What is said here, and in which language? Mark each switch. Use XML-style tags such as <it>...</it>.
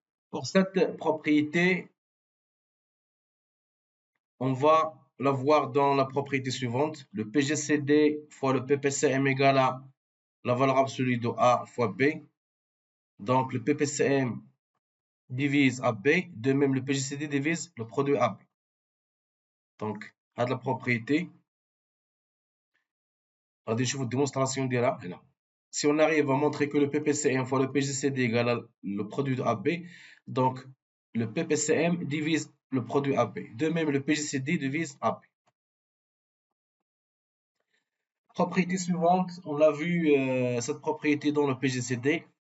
<fr>Pour cette propriété, on va la voir dans la propriété suivante. Le PGCD fois le PPCM égale à la valeur absolue de A fois B. Donc, le PPCM divise AB. De même, le PGCD divise le produit AB. Donc, à la propriété.</fr> <ar>غادي نشوفوا الديمونستراسيون ديالها هنا.</ar> <fr>Si on arrive à montrer que le PPCM fois le PGCD égale le produit de AB, donc le PPCM divise le produit AB. De même, le PGCD divise AB. Propriété suivante, on a vu cette propriété dans le PGCD.</fr>